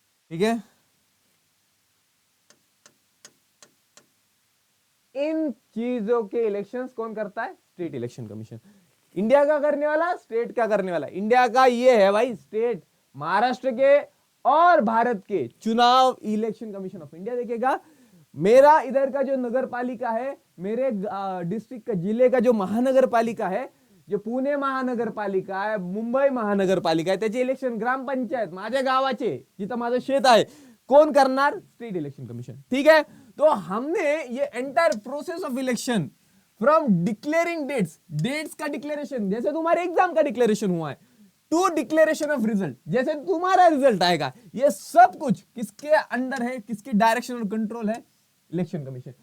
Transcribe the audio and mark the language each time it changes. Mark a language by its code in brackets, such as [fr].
[hi] ठीक है, इन चीजों के इलेक्शंस कौन करता है, स्टेट इलेक्शन कमीशन। इंडिया का करने वाला, स्टेट का करने वाला। इंडिया का ये है भाई, स्टेट, महाराष्ट्र के और भारत के चुनाव इलेक्शन कमीशन ऑफ इंडिया देखेगा। मेरा इधर का जो नगर पालिका है, मेरे डिस्ट्रिक्ट का, जिले का जो महानगर पालिका है, [mr] जो पुणे महानगर पालिका आहे, मुंबई महानगर पालिका आहे, त्याचे इलेक्शन ग्रामपंचायत माझ्या गावाचे, जिथं माझं शेत आहे, कोण करणार, स्टेट इलेक्शन कमीशन। [hi] ठीक है, तो हमने ये entire process of election from declaring dates, dates का डिक्लेरेशन, जैसे तुम्हारे एग्जाम का डिक्लेरेशन हुआ है, टू डिक्लेरेशन ऑफ रिजल्ट, जैसे तुम्हारा रिजल्ट आएगा, ये सब कुछ किसके अंडर है, किसके डायरेक्शन और कंट्रोल है, इलेक्शन कमीशन।